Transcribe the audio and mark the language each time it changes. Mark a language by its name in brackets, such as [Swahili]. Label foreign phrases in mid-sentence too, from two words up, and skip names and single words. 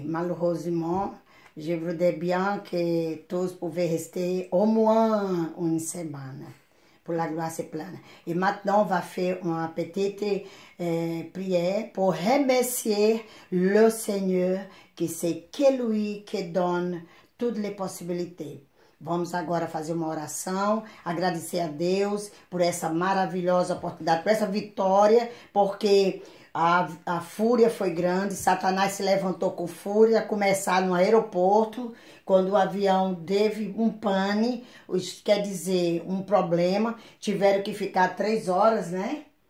[French] Malheureusement, je voudrais bien que tous pouvaient rester au moins une semaine pour la gloire c'est pleine. Et maintenant, on va faire une petite prière pour remercier le Seigneur, que c'est que lui qui donne toutes les possibilités. [Portuguese] Vamos agora fazer uma oração, agradecer a Deus por essa maravilhosa oportunidade, por essa vitória, porque a fúria foi grande, Satanás se levantou com fúria, começar no aeroporto, quando o avião teve um pane, quer dizer, um problema, tiveram que ficar 3 horas, né?